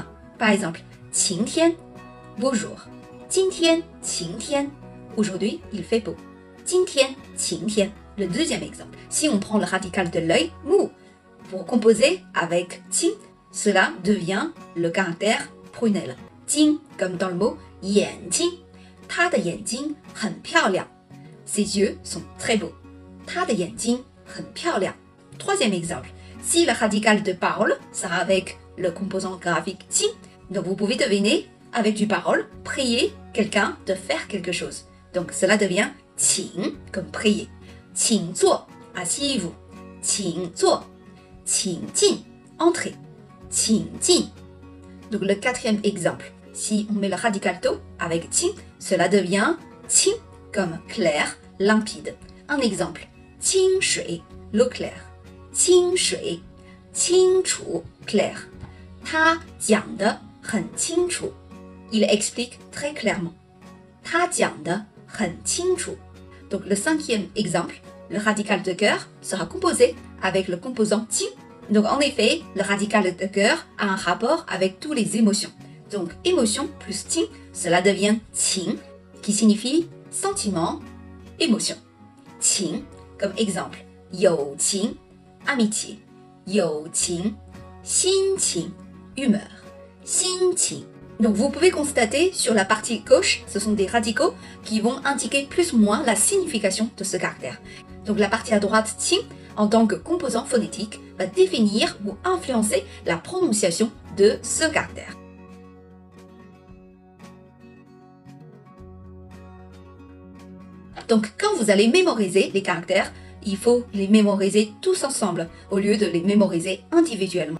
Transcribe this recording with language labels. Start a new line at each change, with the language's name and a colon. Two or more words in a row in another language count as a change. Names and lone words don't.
French: Par exemple, qingtian, beau jour.
Chinese: 今天，晴天,
French: aujourd'hui il fait beau.
Chinese: 今天，晴天.
French: Le deuxième exemple, si on prend le radical de l'œil, mu, pour composer avec qing, cela devient le caractère prunelle. Jing, comme dans le mot yanjing,
Chinese: 他的眼睛很漂亮.
French: Ses yeux sont très beaux.
Chinese: 他的眼睛很漂亮.
French: Troisième exemple, si le radical de parole sera avec le composant graphique qing, donc vous pouvez deviner avec du parole, prier quelqu'un de faire quelque chose. Donc cela devient qing comme prier.
Chinese: 请坐, asseyez-vous. 请坐. 请进, entrez. 请进.
French: Donc le quatrième exemple, si on met le radical to avec qing, cela devient qing comme clair, limpide. Un exemple,
Chinese: 清水,
French: l'eau claire.
Chinese: 清水，清楚, clair. 他讲得很清楚.
French: Il explique très clairement.
Chinese: 他讲得很清楚.
French: Donc le cinquième exemple, le radical de cœur sera composé avec le composant qing. Donc en effet, le radical de cœur a un rapport avec toutes les émotions. Donc émotion plus qing, cela devient qing, qui signifie sentiment, émotion. Qing, comme exemple,
Chinese: 友情, amitié. 友情, 心情, humeur. 心情.
French: Donc vous pouvez constater sur la partie gauche, ce sont des radicaux qui vont indiquer plus ou moins la signification de ce caractère. Donc la partie à droite, qing, en tant que composant phonétique, va définir ou influencer la prononciation de ce caractère. Donc quand vous allez mémoriser les caractères, il faut les mémoriser tous ensemble au lieu de les mémoriser individuellement.